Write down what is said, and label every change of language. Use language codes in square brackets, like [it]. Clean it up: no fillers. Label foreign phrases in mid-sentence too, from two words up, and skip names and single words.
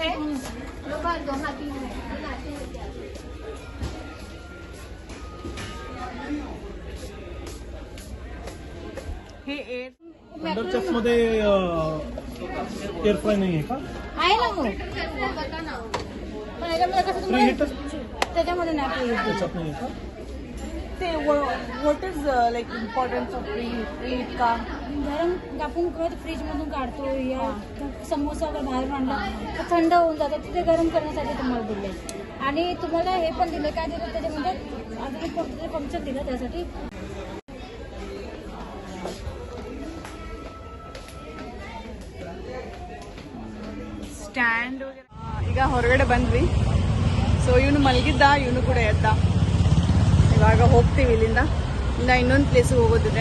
[mr] हे एअर थंडरचॅक्स मध्ये एअर फ्राय नाही आहे का? आहे ना मग, पण याच्यामध्ये कसं फ्री तुम्हाला हिटच त्याच्यामध्ये नाही [en] free heat. [mr] त्याच्यात नाही आहे का? ते [en] what is like importance of free heat [mr] का? गरम आपण फ्रीजमधून काढतो या समोसा वगैरे बाहेरून आणला तर थंड होऊन जातं, तिथे गरम करण्यासाठी तुम्हाला दिले. आणि तुम्हाला हे पण दिलं, काय दिलं त्याच्यामध्ये अजून फंक्शन दिलं त्यासाठी. [kn] ಸ್ಟ್ಯಾಂಡ್ ಈಗ ಹೊರಗಡೆ ಬಂದ್ವಿ. ಸೊ ಇವನು ಮಲಗಿದ್ದ, ಇವನು ಕೂಡ ಎದ್ದ. ಇವಾಗ ಹೋಗ್ತೀವಿ ಇಲ್ಲಿಂದ ಇನ್ನೊಂದು ಪ್ಲೇಸಿಗೆ ಹೋಗೋದಿದೆ.